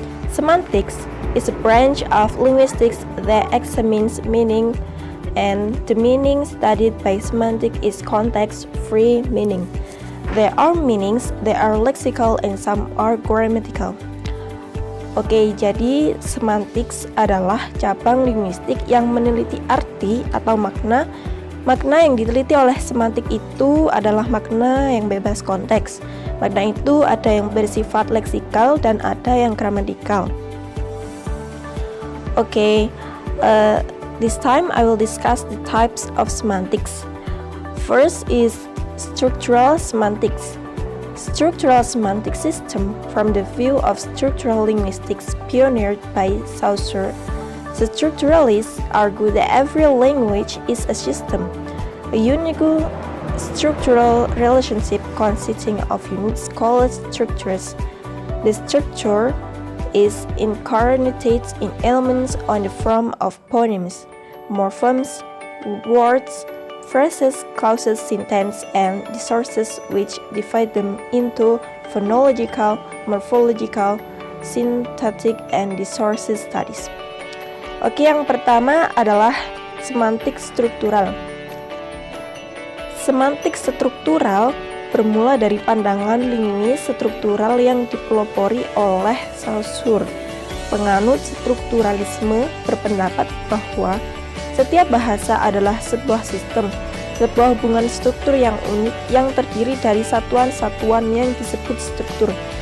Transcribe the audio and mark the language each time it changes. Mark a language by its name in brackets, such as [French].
[English] Semantics is a branch of linguistics that examines meaning, and the meaning studied by semantics is context-free meaning. There are meanings that are lexical and some are grammatical. [Indonesian] Oke, jadi semantics adalah cabang linguistik yang meneliti arti atau makna. Makna yang diteliti oleh semantik itu adalah makna yang bebas konteks. Makna itu ada yang bersifat leksikal dan ada yang gramatikal. [English] Oke, this time I will discuss the types of semantics. First is structural semantics. Structural semantic system from the view of structural linguistics pioneered by Saussure. The structuralists argue that every language is a system, a unique structural relationship consisting of units called structures. The structure is incarnated in elements on the form of phonemes, morphemes, words, phrases, clauses, syntax, and discourses which divide them into phonological, morphological, syntactic, and discoursive studies. [Indonesian] Oke, yang pertama adalah semantik struktural. Semantik struktural bermula dari pandangan linguis struktural yang dipelopori oleh Saussure. Penganut strukturalisme berpendapat bahwa setiap bahasa adalah sebuah sistem, sebuah hubungan struktur yang unik yang terdiri dari satuan-satuan yang disebut struktur.